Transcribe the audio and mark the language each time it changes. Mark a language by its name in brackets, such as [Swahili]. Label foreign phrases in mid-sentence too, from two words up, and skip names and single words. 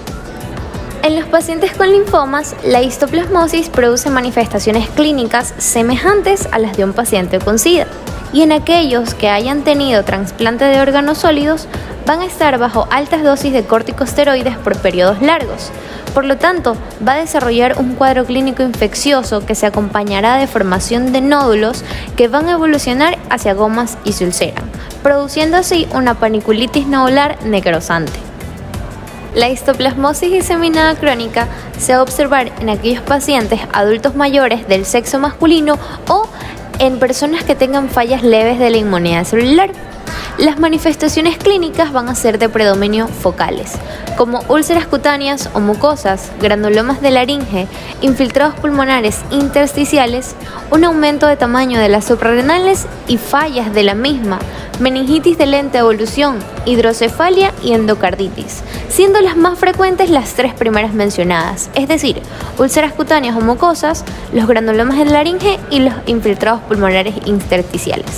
[Spanish] En los pacientes con linfomas, la histoplasmosis produce manifestaciones clínicas semejantes a las de un paciente con SIDA, y en aquellos que hayan tenido trasplante de órganos sólidos van a estar bajo altas dosis de corticosteroides por periodos largos. Por lo tanto, va a desarrollar un cuadro clínico infeccioso que se acompañará de formación de nódulos que van a evolucionar hacia gomas y se ulceran, produciendo así una paniculitis nodular necrosante. La histoplasmosis diseminada crónica se va a observar en aquellos pacientes adultos mayores del sexo masculino o en personas que tengan fallas leves de la inmunidad celular. Las manifestaciones clínicas van a ser de predominio focales, como úlceras cutáneas o mucosas, granulomas de laringe, infiltrados pulmonares intersticiales, un aumento de tamaño de las suprarrenales y fallas de la misma, meningitis de lenta evolución, hidrocefalia y endocarditis, siendo las más frecuentes las tres primeras mencionadas, es decir, úlceras cutáneas o mucosas, los granulomas de laringe y los infiltrados pulmonares intersticiales.